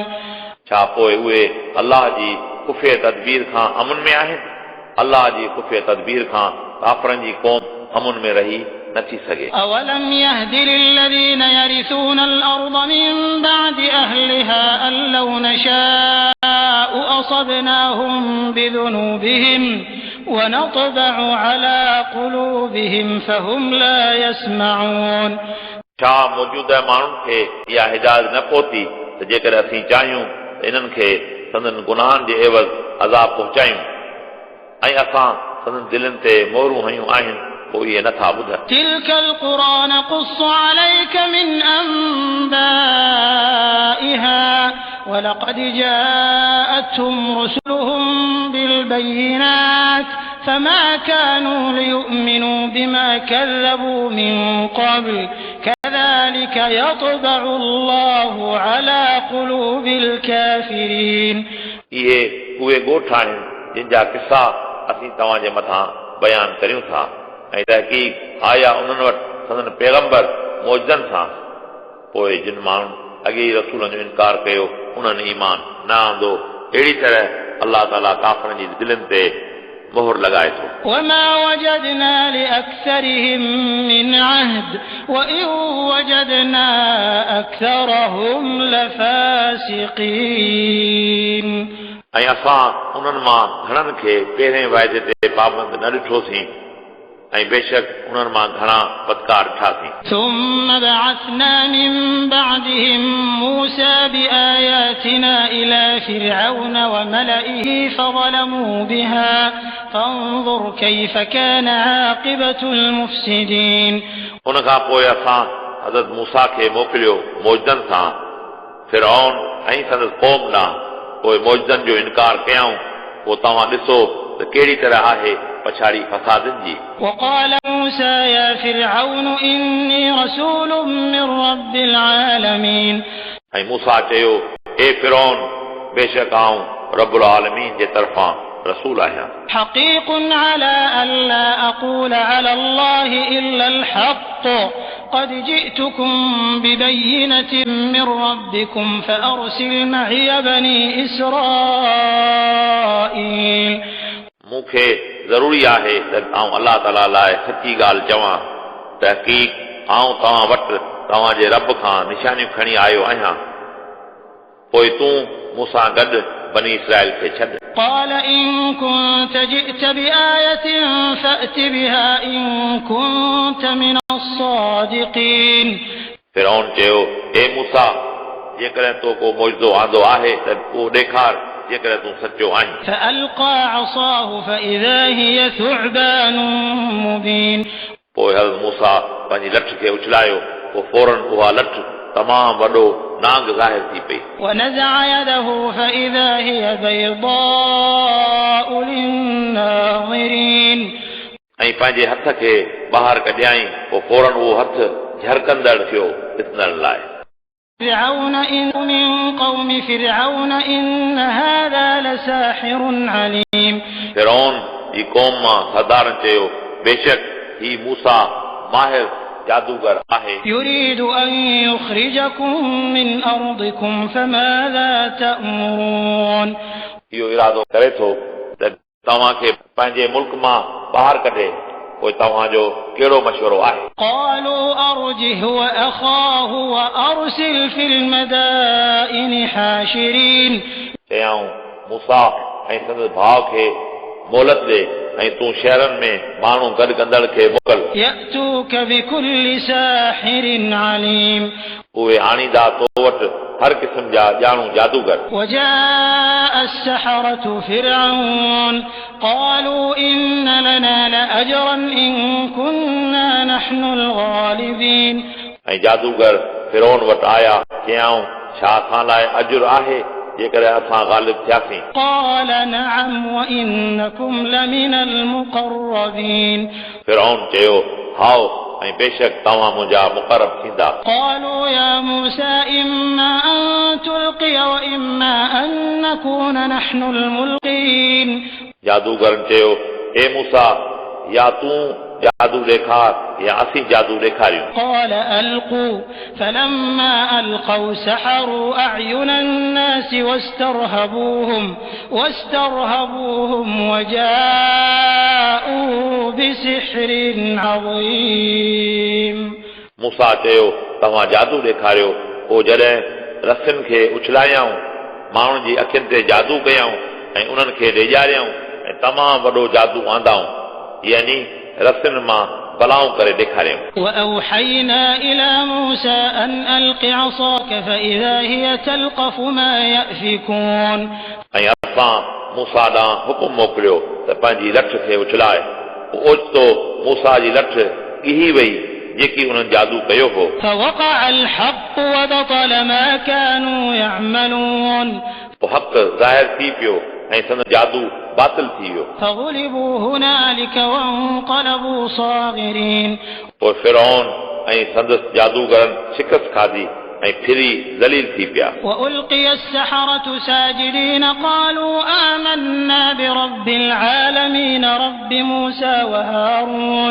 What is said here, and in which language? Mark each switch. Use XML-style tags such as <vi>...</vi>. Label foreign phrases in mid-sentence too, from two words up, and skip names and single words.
<sd>छा पोइ उहे अलाह जी खुफ़िय तदबीर खां अमन में आहिनि. अलाह जी खुफ़िय तदबीर खां काफ़रनि जी क़ौम अमन में रही नथी सघे.</sd> <ar>أولم يهد للذين يرثون الأرض من بعد أهلها أن لو نشاء أصبناهم بذنوبهم ونطبع على قلوبهم فهم لا يسمعون.</ar> <sd>छा मौजूदा माण्हुनि खे इहा हिदायत न पहुती त जेकॾहिं असीं चाहियूं त इन्हनि खे संदन गुनाहनि जे एवज़ अज़ाब पहुचायूं ऐं असां संदन दिलनि ते मोहरूं हयूं आहिनि पोइ इहे नथा ॿुधनि.</sd> <ar>تلك القرى نقص عليك من أنبائها ولقد جاءتهم رسلهم بالبينات فما كانوا ليؤمنوا بما كذبوا من قبل كذلك يطبع الله على قلوب الكافرين.</ar> <sd>इहे उहे ॻोठ आहिनि जिन जा किस्सा असीं तव्हांजे मथां बयान करियूं था ऐं तहक़ीक़ आया उन्हनि वटि संदन पैगंबर मौजनि सां पोइ जिन माण्हुनि अॻे ई रसूलनि जो इनकार कयो उन्हनि ईमान न आंदो अहिड़ी तरह अल्लाह ताला काफ़िरनि जी दिलनि ते मोहर लगाए थो</sd> <ar>وما وجدنا لأكثرهم من عهد وإن وجدنا أكثرهم لفاسقين</ar> <sd>ऐं असां उन्हनि मां घणनि खे पहिरें वाइदे ते पाबंद न ॾिठोसीं ऐं बेशक उन्हनि मां घणा बदकार ॾिठासीं</sd> <ar>ثم بعثنا من بعدهم موسى بآياتنا إلى فرعون وملئه فظلموا بها فانظر كيف كان عاقبة المفسدين</ar> <sd>उन खां पोइ असां हज़रत मूसा खे मोकिलियो मौजदनि सां फिरऔन ऐं संदसि क़ौम ॾांहुं पोइ मौजदनि जो इनकार कयऊं पोइ तव्हां ॾिसो त कहिड़ी तरह आहे पछाड़ी फसादनि जी</sd> <ar>وقال موسى يا فرعون إني رسول من رب العالمين</ar> <sd>ऐं मूसा चयो हे फिरौन बेशक आऊं</sd> <ar>رب العالمين</ar> <sd>जे तरफ़ां रसूल आहियां</sd> <ar>حقيق على ألا أقول على الله إلا الحق قد جئتكم ببينة من ربكم فأرسل معي بني إسرائيل</ar> <sd>मूंखे ज़रूरी आहे त आऊं अलाह ताला लाइ सची ॻाल्हि चवां तहक़ीक़ आऊं तव्हां वटि तव्हांजे रब खां निशानियूं खणी आयो आहियां पोइ तूं मूंसां गॾु बनी इसराइल खे छॾ</sd> <ar>قال إن كنت جئت بآية فأت بها إن كنت من الصادقين</ar> <sd>फिरौन चयो हे मूसा जेकॾहिं तो को मौजज़ो आंदो आहे त उहो ॾेखार जेकॾहिं तूं सचो आहीं</sd> <ar>فألقى عصاه فإذا هي ثعبان مبين</ar> <sd>पोइ हज़रत मूसा पंहिंजी लठ खे उछलायो पोइ फौरन उहा लठ तमामु वॾो नांग ज़ाहिर थी पई</sd> <ar>ونزع يده فإذا هي بيضاء للناظرين</ar> <sd>ऐं पंहिंजे हथ खे ॿाहिरि कढियाई पोइ फौरन उहो हथु झरकंदड़ थियो ॾिसण लाइ</sd> <ar>فرعون إن من قوم فرعون إن هذا لساحر عليم</ar> <sd>फिरौन जी क़ौम मां सरदारनि चयो बेशक ही मूसा माहिर जादूगर आहे</sd> <ar>يريد أن يخرجكم من أرضكم فماذا تأمرون</ar> <sd>इहो इरादो करे थो त तव्हांखे पंहिंजे मुल्क मां ॿाहिरि कढे पोइ तव्हांजो कहिड़ो मशवरो आहे</sd> <ar>قالوا أرجه وأخاه وأرسل في المدائن حاشرين</ar> <sd>चयऊं मूसा ऐं संदसि भाउ खे मोहलत ॾे ऐं तूं शहरनि में माण्हू गॾु कंदड़ खे मोकल</sd> <ar>يأتوك بكل ساحر عليم</ar> <sd>उहे आणींदा तो वटि हर क़िस्म जा ॼाणू जादूगर</sd> <ar>وجاء السحرة فرعون قالوا إن لنا لأجرا إن كنا نحن الغالبين</ar> <sd>ऐं जादूगर फिरौन वटि आया चयऊं छा असां लाइ अजुर आहे जेकॾहिं असां ग़ालिब थियासीं</sd> <ar>قال نعم وإنكم لمن المقربين</ar> <sd>फिरौन चयो हाओ ऐं बेशक तव्हां मुंहिंजा मुक़रब थींदा</sd> <ar>قالوا يا موسى إما أن تلقي وإما أن نكون نحن الملقين</ar> <sd>जादूगरनि चयो हे मूसा या तूं जादू ॾेखार या असीं जादू ॾेखारियूं</sd> <ar>قال ألقوا فلما ألقوا سحروا أعين الناس واسترهبوهم وجاءوا بسحر عظيم</ar> <sd>मूसा चयो तव्हां जादू ॾेखारियो पोइ जॾहिं रसियुनि खे उछलायाऊं माण्हुनि जी अखियुनि ते जादू कयऊं ऐं उन्हनि खे ॾेजारियऊं ऐं तमामु वॾो जादू आंदाऊं यानी रसियुनि मां बलाऊं करे ॾेखारियऊं</sd> <ar>وأوحينا إلى موسى أن ألق عصاك فإذا هي تلقف ما يأفكون</ar> <sd>ऐं असां मूसा ॾांहुं हुकुम मोकिलियो त पंहिंजी लठ खे उछलाए ओचितो मूसा जी लठ ॻिही वई जेकी उन्हनि जादू कयो हो</sd> <ar>فوقع الحق وبطل ما كانوا يعملون</ar> <sd>पोइ हक़ ज़ाहिर थी पियो ऐं संदसि जादू बातिल थी वियो</sd> <ar>فغلبوا هنالك وانقلبوا صاغرين</ar> <sd>पोइ फिरौन ऐं संदसि जादूगरनि शिकस्त खाधी ऐं फिरी ज़लील थी पिया</sd> <ar>وألقي السحرة ساجدين قالوا آمنا برب العالمين رب موسى وهارون</ar>